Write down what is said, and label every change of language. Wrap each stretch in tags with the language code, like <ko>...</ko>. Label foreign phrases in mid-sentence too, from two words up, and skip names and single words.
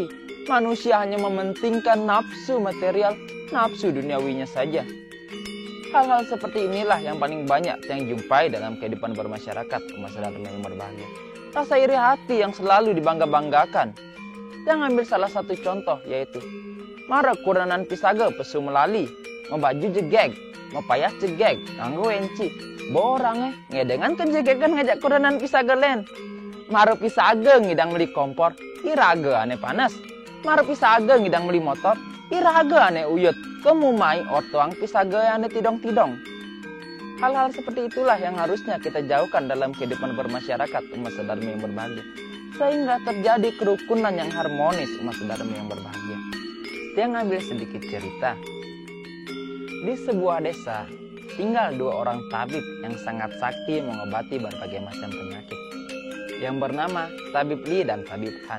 <id>Manusia hanya mementingkan nafsu material, nafsu duniawinya saja. Hal-hal seperti inilah yang paling banyak yang jumpai dalam kehidupan bermasyarakat umat sedharma yang berbahagia. Rasa iri hati yang selalu dibangga-banggakan.</id> <ban>Yang ambil salah satu contoh yaitu mara kuranan pisaga pesu melali, membaju jegeg, mepayah jegeg, nganggo enci, borang ngedengan kejegegan ngajak kuranan pisaga len. Mara pisaga ngidang beli kompor, iraga ane panas. Mara pisaga ngidang beli motor, iraga ane uyut, kemumai ortoang pisaga ane tidong-tidong.</ban> <id>Hal-hal seperti itulah yang harusnya kita jauhkan dalam kehidupan bermasyarakat umat sedharma yang berbahagia, sehingga terjadi kerukunan yang harmonis umat sedharma yang berbahagia. Dia ngambil sedikit cerita. Di sebuah desa tinggal dua orang tabib yang sangat sakti mengobati berbagai macam penyakit, yang bernama Tabib Li dan Tabib Han.</id>